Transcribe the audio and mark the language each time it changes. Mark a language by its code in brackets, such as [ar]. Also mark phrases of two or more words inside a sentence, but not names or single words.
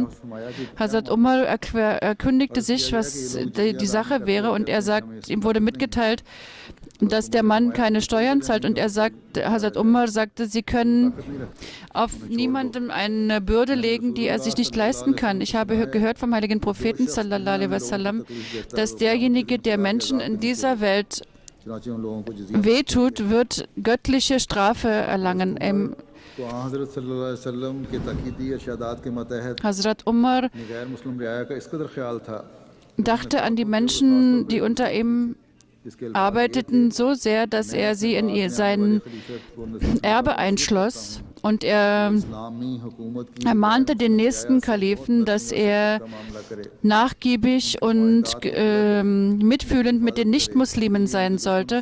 [de] Hazrat Umar erkundigte sich, was die Sache wäre, und ihm wurde mitgeteilt, dass der Mann keine Steuern zahlt, und Hazrat Umar sagte, sie können auf niemandem eine Bürde legen, die er sich nicht leisten kann. Ich habe gehört vom heiligen Propheten [ar] صلى الله عليه وسلم, [de] dass derjenige, der Menschen in dieser Welt wehtut, wird göttliche Strafe erlangen. Hazrat Umar dachte an die Menschen, die unter ihm arbeiteten, so sehr, dass er sie in sein Erbe einschloss Und er ermahnte den nächsten Kalifen, dass er nachgiebig und mitfühlend mit den Nichtmuslimen sein sollte.